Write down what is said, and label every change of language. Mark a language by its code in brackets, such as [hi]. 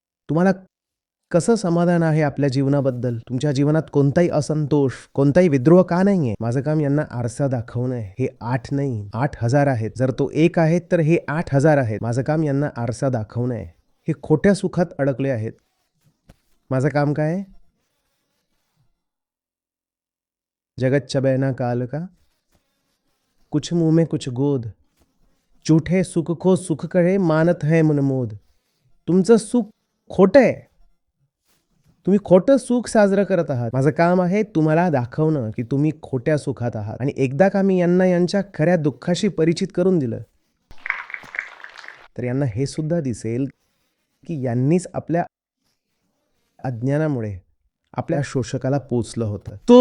[mr] तुम्हाला कसं समाधान आहे आपल्या जीवनाबद्दल? तुमच्या जीवनात कोणताही असंतोष, कोणताही विद्रोह का नाहीये? माझं काम यांना आरसा दाखवणं आहे. हे 8 नाही 8,000 आहेत. जर तो 1 आहे तर हे 8,000 आहेत. माझं काम यांना आरसा दाखवणं आहे. हे खोट्या सुखात अडकले आहेत. माझं काम काय आहे? [hi] जगत चबैना काल का, कुछ मुंह में कुछ गोद, झूठे सुख को सुख कहे मानत है मनमोद. [mr] तुमचं सुख खोटं आहे. तुम्ही खोटं सुख साजरं करत आहात. माझं काम आहे तुम्हाला दाखवणं की तुम्ही खोट्या सुखात आहात. आणि एकदा का मी यांना यांच्या खऱ्या दुःखाशी परिचित करून दिलं तर यांना हे सुद्धा दिसेल की यांनीच आपल्या अज्ञानामुळे आपल्या शोषकाला पोचलं होतं.